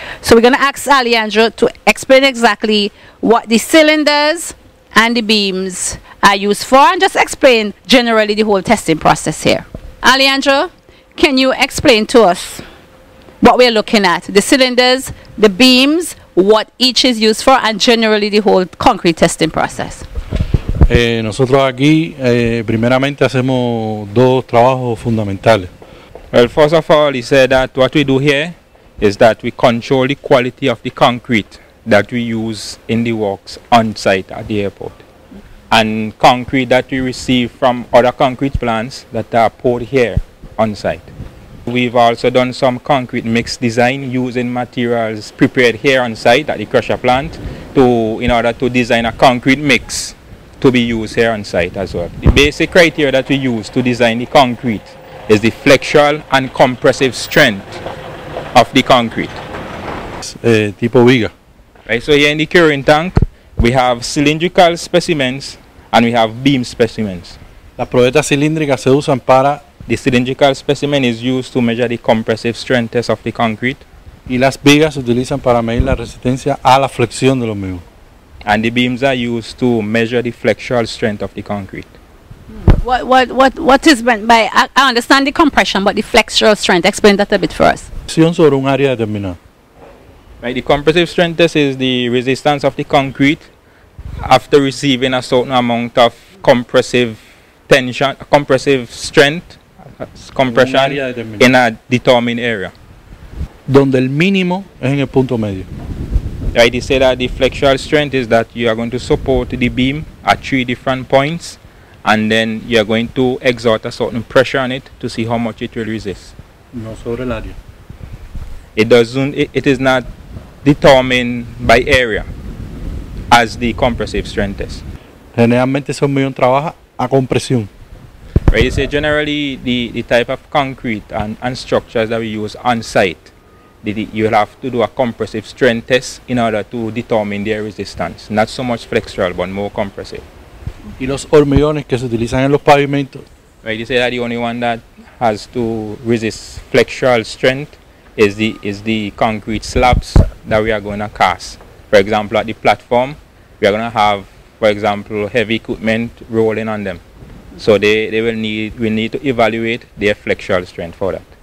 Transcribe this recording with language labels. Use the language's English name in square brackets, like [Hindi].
[English] So we're going to ask Alejandro to explain exactly what the cylinders and the beams are used for, and just explain generally the whole testing process here. Alejandro, can you explain to us what we're looking at? The cylinders, the beams, what each is used for, and generally the whole concrete testing process. [Spanish] Nosotros aquí primeramente hacemos dos trabajos fundamentales. [English] Well, first of all, he said that what we do here is that we control the quality of the concrete that we use in the works on site at the airport, and concrete that we receive from other concrete plants that are poured here on site. We've also done some concrete mix design using materials prepared here on site at the crusher plant in order to design a concrete mix to be used here on site as well. The basic criteria that we use to design the concrete is the flexural and compressive strength of the concrete. [Spanish] Tipo viga. [English] Right, so here in the curing tank we have cylindrical specimens and we have beam specimens. [Spanish] Las probetas cilíndricas se usan para... [English] The cylindrical specimen is used to measure the compressive strength test of the concrete. [Spanish] Y las vigas se utilizan para medir la resistencia a la flexión de los mismos. [English] And the beams are used to measure the flexural strength of the concrete. What is meant by, I understand the compression, but the flexural strength, explain that a bit for us. [Spanish] Sobre un área determinada. [English] Right, the compressive strength test is the resistance of the concrete after receiving a certain amount of compressive tension, compressive strength, compression in a determined area. [Spanish] Donde el mínimo es en el punto medio. [English] Right, they say that the flexural strength is that you are going to support the beam at 3 different points, and then you are going to exert a certain pressure on it to see how much it will resist. [Spanish] No sobre el área. [English] It is not determined by area as the compressive strength is. [Spanish] Generalmente ese hormigón trabaja a compresión. [English] Right, they say generally the type of concrete and structures that we use on site, you will have to do a compressive strength test in order to determine their resistance. Not so much flexural, but more compressive. [Spanish] Y los hormigones que se utilizan en los pavimentos. [English] Right, you say that the only one that has to resist flexural strength is the concrete slabs that we are going to cast. For example, at the platform, we are going to have, for example, heavy equipment rolling on them. So we need to evaluate their flexural strength for that.